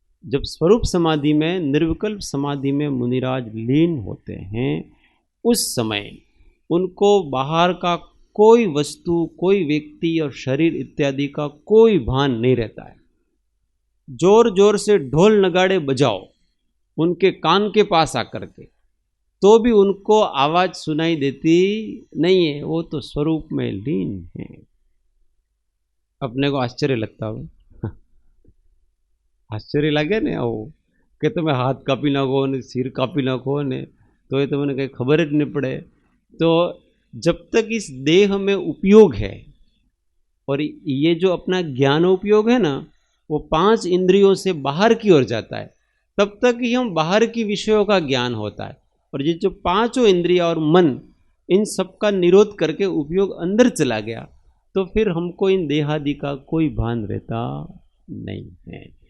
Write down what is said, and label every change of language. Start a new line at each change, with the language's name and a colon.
Hindi: जब स्वरूप समाधि में, निर्विकल्प समाधि में मुनिराज लीन होते हैं, उस समय उनको बाहर का कोई वस्तु, कोई व्यक्ति और शरीर इत्यादि का कोई भान नहीं रहता है। जोर जोर से ढोल नगाड़े बजाओ उनके कान के पास आकर के, तो भी उनको आवाज सुनाई देती नहीं है, वो तो स्वरूप में लीन है। अपने को आश्चर्य लगता हो, आश्चर्य लगे ने
Gujarati: आવો કે તમે હાથ કાપી નાખો ને સિર કાપી નાખો ને તો એ તમને કંઈ ખબર જ નહીં પડે।
Hindi: तो जब तक इस देह में उपयोग है, और ये जो अपना ज्ञान उपयोग है ना, वो 5 इंद्रियों से बाहर की ओर जाता है, तब तक ही हम बाहर की विषयों का ज्ञान होता है। और ये जो 5 इंद्रिया और मन, इन सब का निरोध करके उपयोग अंदर चला गया तो फिर हमको इन देहादि का कोई भान रहता नहीं है।